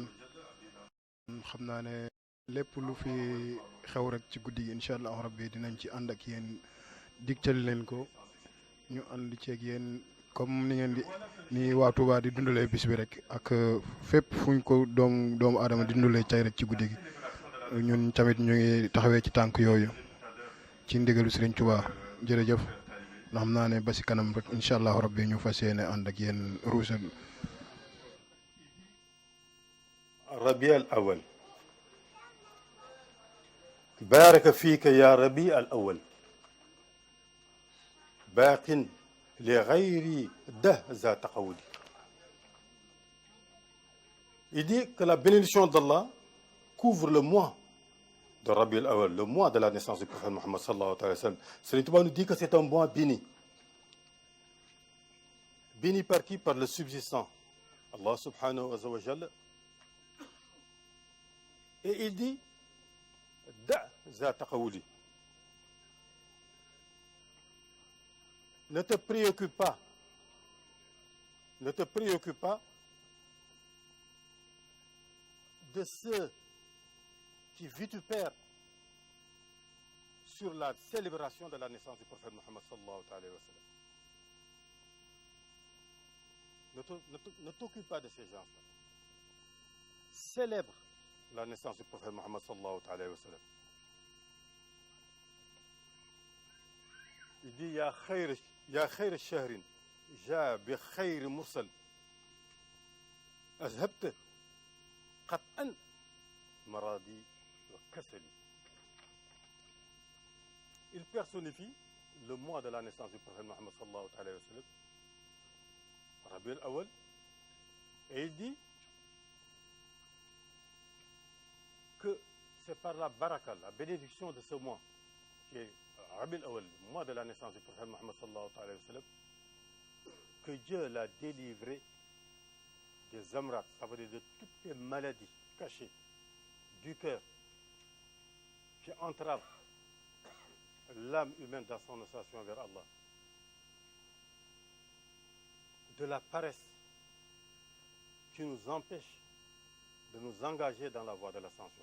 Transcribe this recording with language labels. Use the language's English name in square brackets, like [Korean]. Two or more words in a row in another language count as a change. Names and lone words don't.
[Wolof] xam naa ne lépp lu fi xew rek ci guddi gi [Arabic] إن شاء الله ربي [Wolof] dinañ ci ànd ak yéen, digtal leen ko, ñu ànd ceeg yéen comme ni ngeen ni waa Touba di dundalee bis bi rek, ak fépp fuñ ko doomu aadama di dundalee cay rek ci guddi gi. ñun tamit ñu ngi taxawee ci tànk yooyu ci ndigalu Serigne Touba. jërëjëf. ndax xam naa ne ba si kanam rek [Arabic] إن شاء الله ربي [Wolof] ñu fas yéene ànd ak yéen ruusal. Rabi al awal. [Arabic] بارك فيك يا ربيع الأول باق لغير ده ذات قول. [French] Il dit que la bénédiction d'Allah couvre le mois de Rabi al-Awwal, le mois de la naissance du prophète Mohammed [Arabic] صلى الله عليه وسلم. [French] Serigne Touba nous dit que c'est un mois béni. Béni par qui? Par le subsistant, Allah [Arabic] سبحانه وتعالى. [French] Et il dit [Arabic] دع ذات قولي. [French] Ne te préoccupe pas de ceux qui vitupèrent sur la célébration de la naissance du prophète Mohammed [Arabic] صلى الله عليه وسلم. [French] Ne t'occupe pas de ces gens-là. Célèbre la naissance du prophète Mohammed [Arabic] صلى الله عليه وسلم. [French] Il dit [Arabic] يا خير شهر جاء بخير مرسل أذهبت قطعا مرضي وكسلي. [French] Il personnifie le mois de la naissance du prophète Mohammed [Arabic] صلى الله عليه وسلم, [French] Rabi al-Awwal, et il dit que c'est par la baraka, la bénédiction de ce mois, qui est Rabiul Awwal, le mois de la naissance du prophète Mohammed [Arabic] صلى الله عليه وسلم, [French] que Dieu l'a délivré des amrats, ça veut dire de toutes les maladies cachées du cœur qui entravent l'âme humaine dans son ascension vers Allah, de la paresse qui nous empêche de nous engager dans la voie de l'ascension.